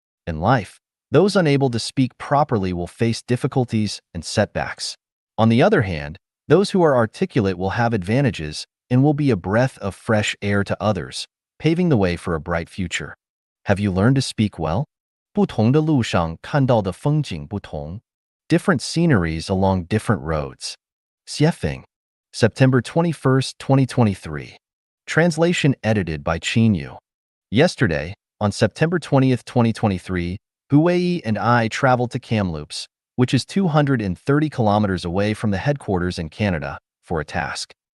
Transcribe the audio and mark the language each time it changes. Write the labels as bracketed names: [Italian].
[English] In life, those unable to speak properly will face difficulties and setbacks. On the other hand, those who are articulate will have advantages and will be a breath of fresh air to others, paving the way for a bright future. Have you learned to speak well? [Chinese] 不同的路上看到的风景不同. [English] Different sceneries along different roads. Xiefeng, September 21st, 2023. Translation edited by Chinyu. Yesterday, on September 20th, 2023, Huei and I traveled to Kamloops, which is 230 kilometers away from the headquarters in Canada, for a task.